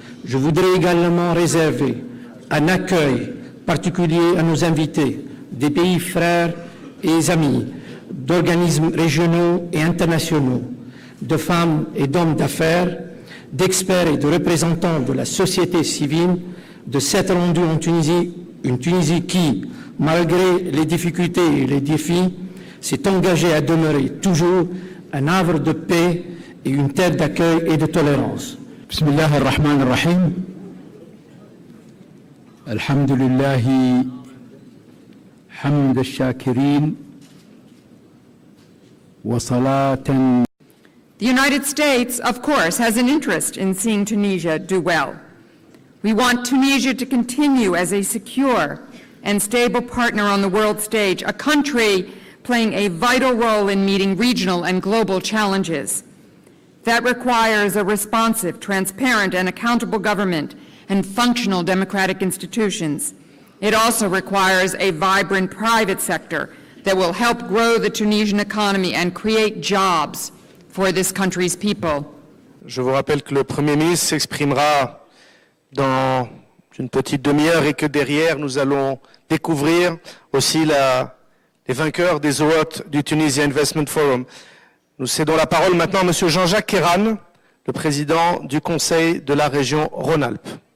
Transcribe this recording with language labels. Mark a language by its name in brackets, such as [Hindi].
[French] Je voudrais également réserver un accueil particulier à nos invités des pays frères et amis, d'organismes régionaux et internationaux, de femmes et d'hommes d'affaires, d'experts et de représentants de la société civile, de s'être rendus en Tunisie, une Tunisie qui, malgré les difficultés et les défis, s'est engagée à demeurer toujours un havre de paix et une terre d'accueil et de tolérance. [Arabic] بسم الله الرحمن الرحيم. الحمد لله حمد الشاكرين وصلاة. [English] The United States, of course, has an interest in seeing Tunisia do well. We want Tunisia to continue as a secure and stable partner on the world stage, a country playing a vital role in meeting regional and global challenges. That requires a responsive, transparent, and accountable government and functional democratic institutions. It also requires a vibrant private sector that will help grow the Tunisian economy and create jobs for this country's people. [French] Je vous rappelle que le Premier ministre s'exprimera dans une petite demi-heure et que derrière, nous allons découvrir aussi les vainqueurs des hôtes du Tunisia Investment Forum. Nous cédons la parole maintenant à M. Jean-Jacques Kéran, le président du Conseil de la région Rhône-Alpes.